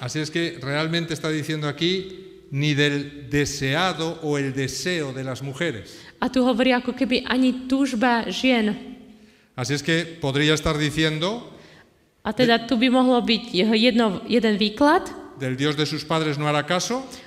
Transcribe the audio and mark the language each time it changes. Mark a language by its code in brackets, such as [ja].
[es] Así es que realmente está diciendo aquí ni del deseado o el deseo de las mujeres. [sk] A tu hovorí ako keby ani túžba žien. [es] Así es que podría estar diciendo [sk] a teda tu by mohlo byť jeden výklad. [es] Del Dios de sus padres no hará caso.